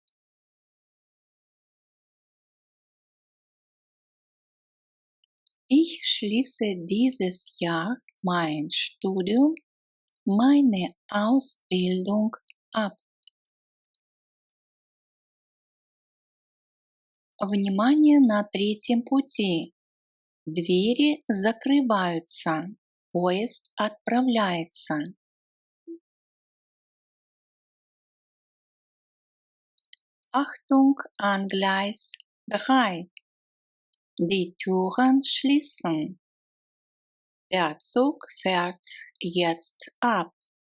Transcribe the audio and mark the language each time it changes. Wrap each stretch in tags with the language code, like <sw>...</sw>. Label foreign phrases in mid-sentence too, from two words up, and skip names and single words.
<de>Ich schließe dieses Jahr mein Studium, meine Ausbildung ab.</de> <ru>Внимание на третьем пути. Двери закрываются. Поезд отправляется.</ru> <de>Achtung an Gleis 3. Die Türen schließen. Der Zug fährt jetzt ab.</de>